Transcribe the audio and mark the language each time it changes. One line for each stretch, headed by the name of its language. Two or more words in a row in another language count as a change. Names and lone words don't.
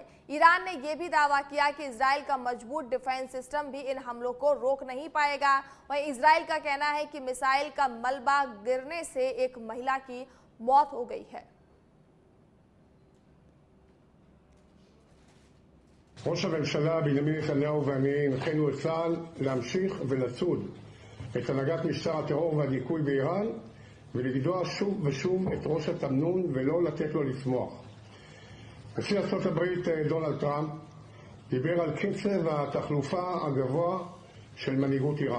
Hindi: ईरान ने यह भी दावा किया कि इजराइल का मजबूत
English: defense system
Hindi: भी इन हमलों को रोक नहीं पाएगा। वहीं इजराइल का कहना है कि मिसाइल का मलबा गिरने से एक महिला की मौत हो गई है।
Hebrew: ראש הממשלה בנימין נתניהו ואני הנחינו את צה"ל להמשיך ולצוד את הנהגת משטר הטרור והדיכוי באיראן ולגדוע שוב ושוב את ראש התמנון ולא לתת לו לצמוח. נשיא ארצות הברית דונלד טראמפ דיבר על קצב התחלופה הגבוה של מנהיגות איראן.